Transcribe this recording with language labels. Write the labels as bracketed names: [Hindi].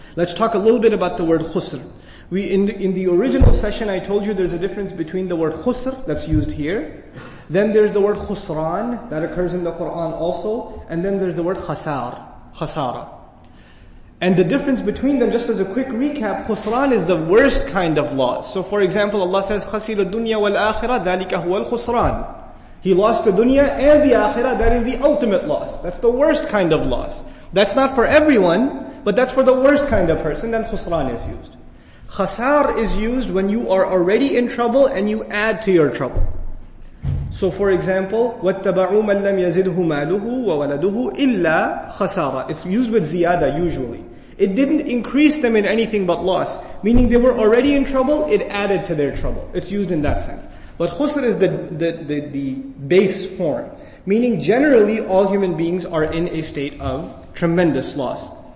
[English] Let's talk a little bit about the word khusr. In the original session I told you there's a difference between the word khusr that's used here, then there's the word khusran that occurs in the Quran also, and then there's the word khasara. And the difference between them, just as a quick recap, khusran is the worst kind of loss. So for example, Allah says, [Arabic] خَسِرَ الدُّنْيَا وَالْآخِرَةِ ذَلِكَ هُوَ الْخُسْرَانِ. [English] He lost the dunya and the akhirah, that is the ultimate loss. That's the worst kind of loss. That's not for everyone, but that's for the worst kind of person, then khusran is used. Khasar is used when you are already in trouble and you add to your trouble. So for example, [Arabic] وَاتَّبَعُوا مَنْ لَمْ يَزِدْهُ مَالُهُ وَوَلَدُهُ إِلَّا خَسَارًا. [English] It's used with ziyada usually. It didn't increase them in anything but loss. Meaning they were already in trouble, it added to their trouble. It's used in that sense. But khusr is the base form. Meaning generally all human beings are in a state of tremendous loss.